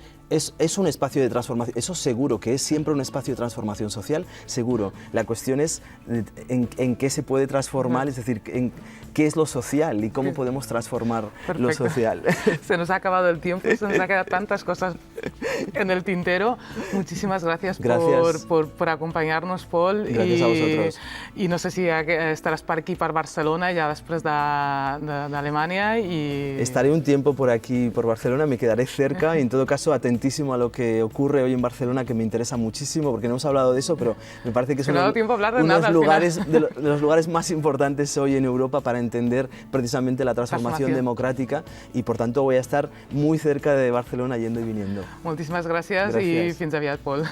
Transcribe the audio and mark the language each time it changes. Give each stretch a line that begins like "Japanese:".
Spanish: Es un espacio de transformación, eso seguro, que es siempre un espacio de transformación social, seguro. La cuestión es en qué se puede transformar, es decir, en qué es lo social y cómo podemos transformar lo social. Se nos ha acabado el tiempo, se nos han quedado tantas cosas en el tintero. Muchísimas gracias. Por acompañarnos, Pol. Gracias a vosotros.
Catalan: I no sé si estaràs per aquí, per Barcelona, ya després d'Alemanya.
Spanish: Estaré un tiempo por aquí, por Barcelona, me quedaré cerca y en todo caso atentísimo a lo que ocurre hoy en Barcelona, que me interesa muchísimo, porque no hemos hablado de eso, pero me parece que es uno de los lugares más importantes hoy en Europa para entender precisamente la transformación democrática y por tanto voy a estar muy cerca de Barcelona yendo y viniendo.
Catalan: Moltíssimes gràcies i fins aviat, Pol.